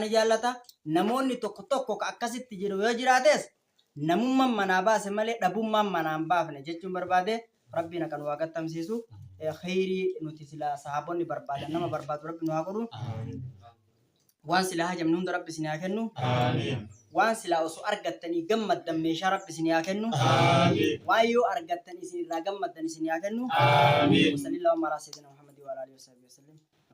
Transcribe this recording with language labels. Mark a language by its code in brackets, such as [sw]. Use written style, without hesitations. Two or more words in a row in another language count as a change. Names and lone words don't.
[om] jaallata namoonni tokko tokko akkasitti jiru yoo jiraates namummaan manaa baase malee dhabummaan manaan baafne jechuun barbaade rabbiin akkan waa gattamsiisu khayrii nuti sila sahaabonni barbaadan nama barbaadu rabbi nu haa godhu waan sila hajamnu hunda rabbi isin haa kennu waan sila osoo argattanii gammaddan meeshaa rabbi isin haa kennu waan yoo argattan isin irraa gammaddan isin haa kennu [ar] صلى الله عليه وسلم محمد وآله وسلم